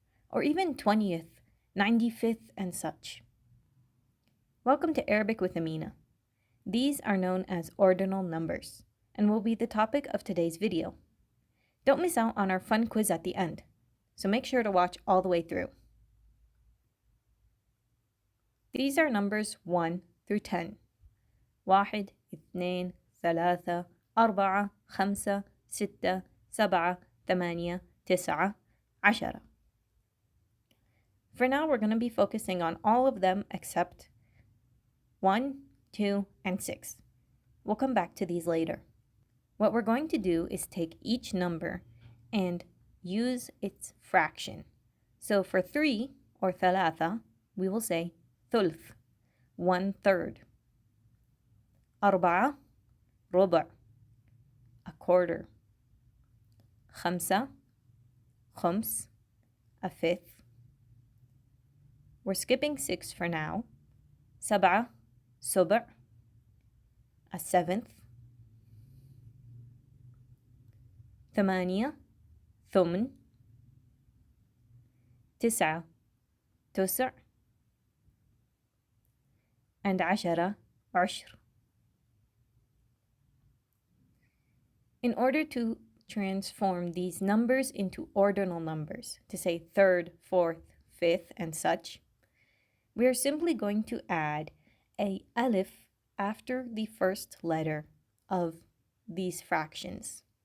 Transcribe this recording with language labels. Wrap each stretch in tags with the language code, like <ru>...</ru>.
<en>Or even 20th, 95th, and such. Welcome to Arabic with Amina. These are known as ordinal numbers and will be the topic of today's video. Don't miss out on our fun quiz at the end, so make sure to watch all the way through. These are numbers 1 through 10.</en> <ar>واحد, اثنين, ثلاثة, أربعة, خمسة, ستة, سبعة, ثمانية, تسعة, عشرة.</ar> <en>For now, we're going to be focusing on all of them except 1, 2, and 6. We'll come back to these later. What we're going to do is take each number and use its fraction. So for 3, or</en> <ar>ثلاثة,</ar> <en>we will say</en> <ar>ثلث,</ar> <en>1/3.</en> <ar>أربعة, ربع,</ar> <en>a quarter.</en> <ar>خمسة, خمس,</ar> <en>a fifth. We're skipping 6 for now.</en> <ar>سبعة, سبع,</ar> <en>a seventh.</en> <ar>ثمانية, ثمن. تسعة, تسع.</ar> <en>And</en> <ar>عشرة, عشر.</ar> <en>In order to transform these numbers into ordinal numbers, to say third, fourth, fifth, and such, we are simply going to add a alif after the first letter of these fractions.</en>